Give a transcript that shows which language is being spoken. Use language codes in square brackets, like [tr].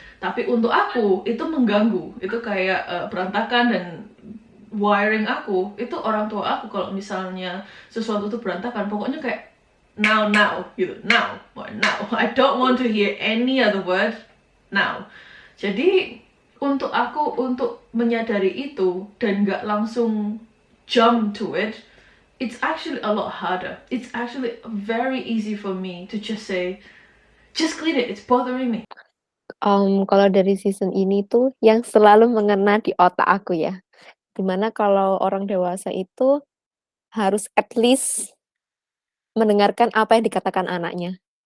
[id] Tapi untuk aku itu mengganggu, itu kayak berantakan, dan wiring aku itu orang tua aku kalau misalnya sesuatu tuh berantakan, pokoknya kayak now gitu, [en] now I don't want to hear any other word now. [id] Jadi untuk aku untuk menyadari itu dan gak langsung [en] jump to it, it's actually a lot harder. It's actually very easy for me to just say, just clean it, it's bothering me. [id] Kalau dari season ini tuh yang selalu mengena di otak aku ya, dimana kalau orang dewasa itu harus [en] at least [id] mendengarkan apa yang dikatakan anaknya.